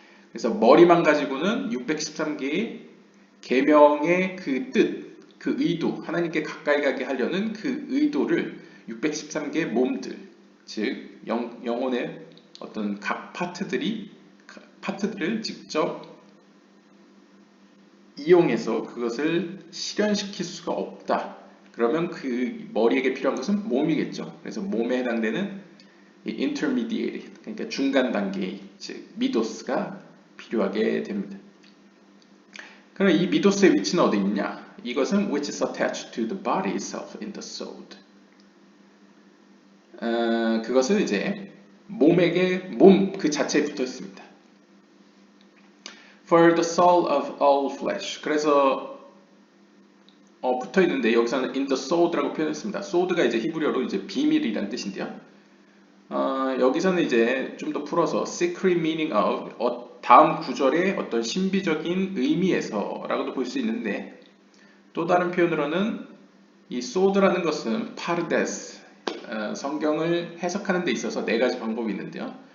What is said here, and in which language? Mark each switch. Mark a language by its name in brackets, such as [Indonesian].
[Korean] 그래서 머리만 가지고는 613개의 계명의 그 뜻, 그 의도, 하나님께 가까이 가게 하려는 그 의도를 613개의 몸들, 즉 영혼의 어떤 각 파트들을 직접 이용해서 그것을 실현시킬 수가 없다. 그러면 그 머리에게 필요한 것은 몸이겠죠. 그래서 몸에 해당되는 intermediate, 그러니까 중간 단계, 즉 미도스가 필요하게 됩니다. 그럼 이 미도스의 위치는 어디 있냐? 이것은 [English] which is attached to the body itself in the soul. [Korean] 그것은 이제 몸에게 몸 그 자체에 붙어 있습니다. [English] For the soul of all flesh. [Korean] 그래서 붙어 있는데 여기서는 [English] in the sword [Korean] 라고 표현했습니다. sword가 이제 히브리어로 이제 비밀이란 뜻인데요. 여기서는 이제 좀 더 풀어서 [English] secret meaning of [Korean] 다음 구절의 어떤 신비적인 의미에서라고도 볼 수 있는데 또 다른 표현으로는 이 sword라는 것은 파르데스 성경을 해석하는 데 있어서 네 가지 방법이 있는데요.